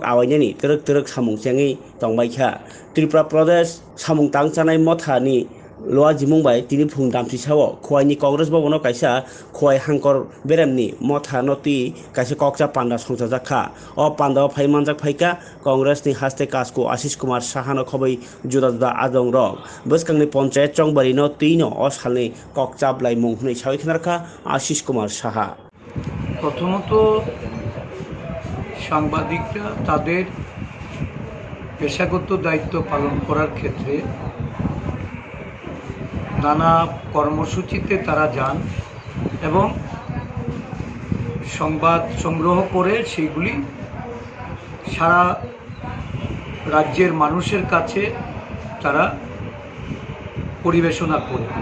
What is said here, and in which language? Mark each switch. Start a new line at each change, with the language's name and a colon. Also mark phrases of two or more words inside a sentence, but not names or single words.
Kok Borok: आवायनायनि तरक तरक सामुंसेङै दंबायखा त्रिपुरा प्रदेश सामुं तांचानाय मथानि लोआ जिमुंबाय तिनि फुं दामथिसाव खवाइनि कांग्रेस भवनाव कायसा खवाइ हांकर बेरेमनि मथा नति कायसा ककचा पान्डा संजाजाखा अ पान्डा फाइमानजाक फाइका कांग्रेसनि हास्ते कासको आशिष कुमार साहानो खबै जुदा जुदा आदं रक बसकांनि पंचायत चंबारिनो तीनो अ सालनि ककचा ब्लाइ मुं हुनै सावैखनारखा आशिष कुमार साहा
Bangla: प्रथमत সাংবাদিকরা তাদের পেশাগত দায়িত্ব পালন করার ক্ষেত্রে নানা কর্মসূচিতে তারা যান এবং সংবাদ সংগ্রহ করে সেইগুলি সারা রাজ্যের মানুষের কাছে তারা পরিবেশনা করে।